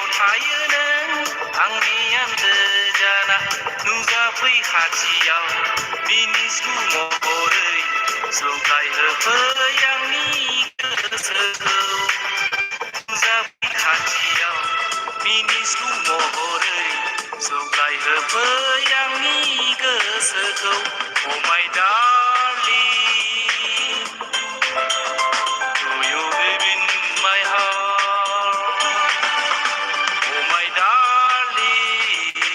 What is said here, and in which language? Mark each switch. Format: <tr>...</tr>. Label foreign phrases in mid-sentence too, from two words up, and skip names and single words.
<brx>थायो नों आंनि आन्जोजाना नुजाफै खाथियाव मिनिस्लु महरै जगायहोफै आंनि गोसोखौ नुजाफै खाथियाव मिनिस्लु महरै जगायहोफै आंनि गोसोखौ</brx> <en>Oh my darling Do you live in my heart Oh my darling</en>